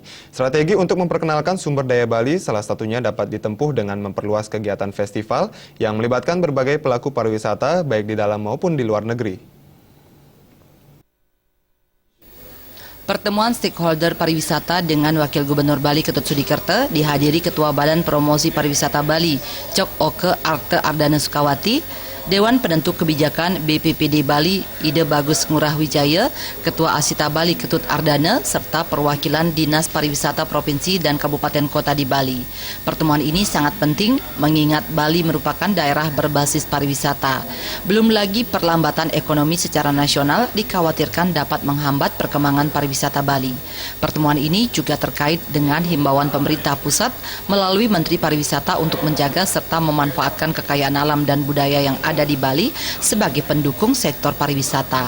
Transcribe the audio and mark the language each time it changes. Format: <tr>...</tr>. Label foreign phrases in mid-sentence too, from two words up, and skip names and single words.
<id>Strategi untuk memperkenalkan sumber daya Bali salah satunya dapat ditempuh dengan memperluas kegiatan festival yang melibatkan berbagai pelaku pariwisata baik di dalam maupun di luar negeri. Pertemuan stakeholder pariwisata dengan Wakil Gubernur Bali Ketut Sudikerto dihadiri Ketua Badan Promosi Pariwisata Bali, Cok Oke Arte Ardana Sukawati, Dewan Penentu Kebijakan BPPD Bali, Ide Bagus Ngurah Wijaya, Ketua Asita Bali Ketut Ardana, serta perwakilan Dinas Pariwisata Provinsi dan Kabupaten Kota di Bali. Pertemuan ini sangat penting mengingat Bali merupakan daerah berbasis pariwisata. Belum lagi perlambatan ekonomi secara nasional dikhawatirkan dapat menghambat perkembangan pariwisata Bali. Pertemuan ini juga terkait dengan himbauan pemerintah pusat melalui Menteri Pariwisata untuk menjaga serta memanfaatkan kekayaan alam dan budaya yang ada di Bali sebagai pendukung sektor pariwisata.</id>